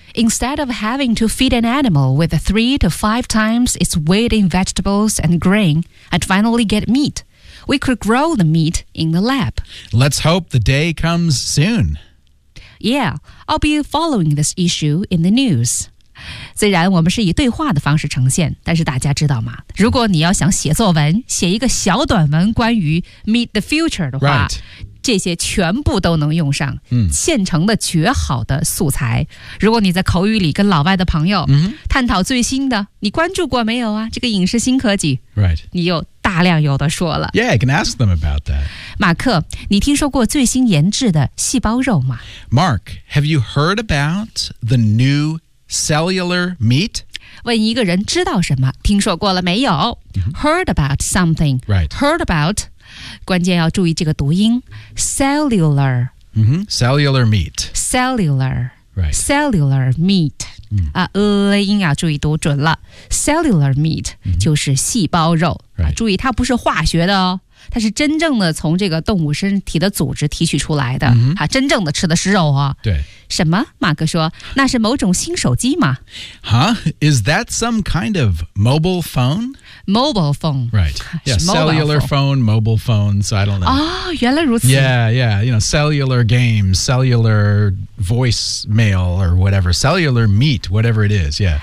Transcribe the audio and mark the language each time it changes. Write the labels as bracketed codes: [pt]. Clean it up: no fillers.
[en] Instead of having to feed an animal with 3 to 5 times its weight in vegetables and grain and finally get meat, we could grow the meat in the lab. Let's hope the day comes soon. Yeah, I'll be following this issue in the news. [zh] 虽然我们是以对话的方式呈现，但是大家知道吗？如果你要想写作文，写一个小短文关于 [en] Meet the Future [zh] 的话、 [en] right. [zh] 这些全部都能用上、现成的绝好的素材。如果你在口语里跟老外的朋友、探讨最新的，你关注过没有啊？这个影视新科技、 [en] right. [zh] 你又大量有的说了。 [en] Yeah, I can ask them about that. [zh] 马克，你听说过最新研制的细胞肉吗？ [en] Mark, have you heard about the newcellular meat? [zh] 问一个人知道什么，听说过了没有、 [en] Heard about something. Right. Heard about. [zh] 关键要注意这个读音。Cellular.、 [en] Cellular meat. Cellular. Right. [zh] Cellular meat.、音要注意读准了。 Cellular meat、就是细胞肉、 [en] right. [zh] 注意它不是化学的哦。它是真正的从这个动物身体的组织提取出来的、真正的吃的是肉啊、对，什么？马克说，那是某种新手机吗？ [en] Huh? Is that some kind of mobile phone? Mobile phone. Right. Yeah, cellular phone, mobile phone, so I don't know. [zh] 哦，原来如此。 [en] Yeah, yeah, you know, cellular games, cellular voicemail or whatever, cellular meat, whatever it is, yeah.